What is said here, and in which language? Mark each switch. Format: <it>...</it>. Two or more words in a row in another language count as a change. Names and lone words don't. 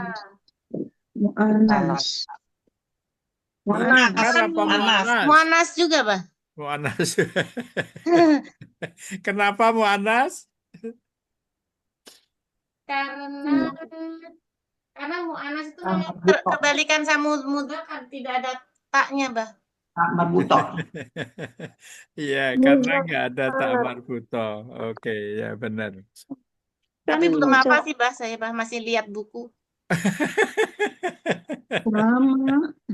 <id>Mu'anas. Mudakar apa mu'anas? Mu'annas juga, Bah. Mu'anas. Kenapa mu'anas? Karena mu'annas itu kebalikan sama mudzakkar, tidak ada taknya, Bah.</id> <ar>Tak marbuto.</ar> <id>Iya, karena nggak ada</id> <ar>tak marbuto.</ar> <id>Oke, ya benar. Tapi belum apa sih, Bah, saya Bah masih lihat buku. Lama.</id>